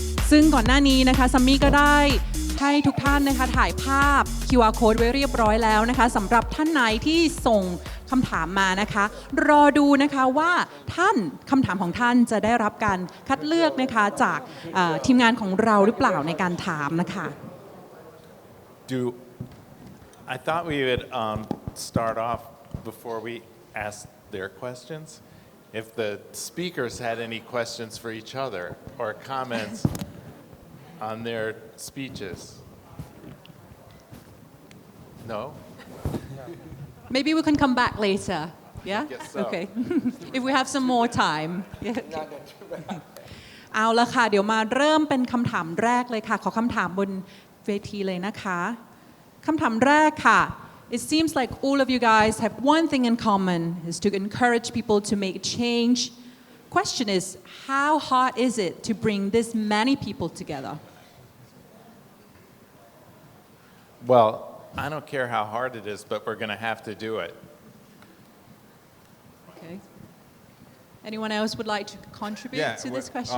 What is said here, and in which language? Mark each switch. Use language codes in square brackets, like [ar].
[th] ซึ่งก่อนหน้านี้นะคะซัมมี่ก็ได้ให้ทุกท่านนะคะถ่ายภาพ QR code ไว้เรียบร้อยแล้วนะคะสำหรับท่านไหนที่ส่งคำถามมานะคะรอดูนะคะว่าคำถามของท่านจะได้รับการคัดเลือกนะคะจากทีมงานของเราหรือเปล่าในการถามนะคะ [en] I thought we would start off before we ask their questions. If the speakers had any questions for each other or comments on their speeches. No? Maybe we can come back later. Yeah? Guess so. Okay. If we have some more time. Yeah. [th] เอาละค่ะเดี๋ยวมาเริ่มเป็นคำถามแรกเลยค่ะขอคำถามบนเวทีเลยนะคะคำถามแรกค่ะ [en] It seems like all of you guys have one thing in common is to encourage people to make change. Question is, how hard is it to bring this many people together? Well, I don't care how hard it is, but we're going to have to do it. Okay. Anyone else would like to contribute to this question?